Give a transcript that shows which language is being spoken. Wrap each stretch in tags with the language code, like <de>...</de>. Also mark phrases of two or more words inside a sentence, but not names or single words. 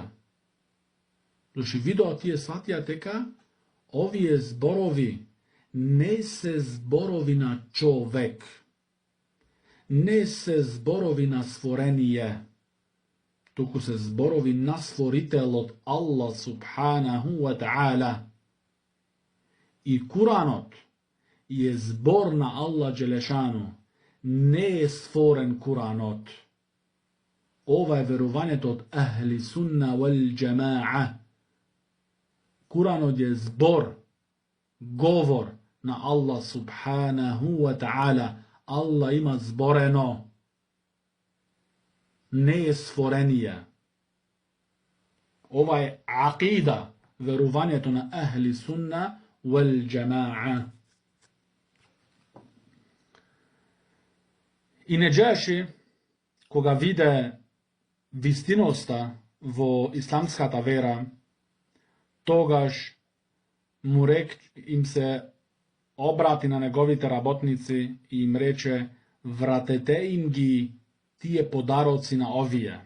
<mk>Зашто видоа тие сватија дека овие зборови не се зборови на човек, не се зборови на створение, туку се зборови на створителот</mk> <ar>الله سبحانه وتعالى.</ar> <mk>И Куранот е збор на</mk> <ar>الله جل شأنه,</ar> <mk>не е створен Куранот. Ова е верувањето од</mk> <ar>أهل السنة والجماعة.</ar> <mk>Куранот е збор, говор на</mk> <ar>الله سبحانه وتعالى.</ar> <mk>Аллах има зборено. Не е створение. Ова е акида, верувањето на</mk> <ar>أهل السنة والجماعة.</ar> <mk>И Неџаши, кога виде вистиноста во исламската вера, тогаш им се обрати на неговите работници и им рече, вратете им ги тие подароци на овие.</mk>